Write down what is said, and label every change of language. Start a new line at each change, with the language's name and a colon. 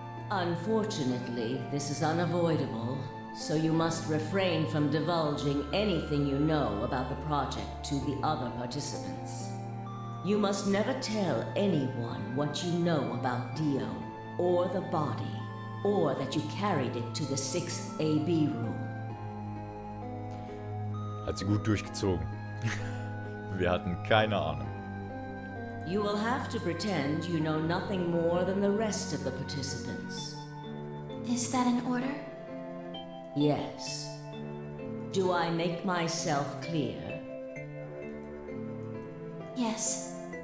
English: Unfortunately, this is unavoidable, so you must refrain from divulging anything you know about the project to the other participants. You must never tell anyone what you know about Dio, or the body, or that you carried it to the 6th AB room.
German: Hat sie gut durchgezogen. Wir hatten keine Ahnung.
English: You will have to pretend you know nothing more than the rest of the participants. Is that an order? Yes. Do I make myself clear? Yes.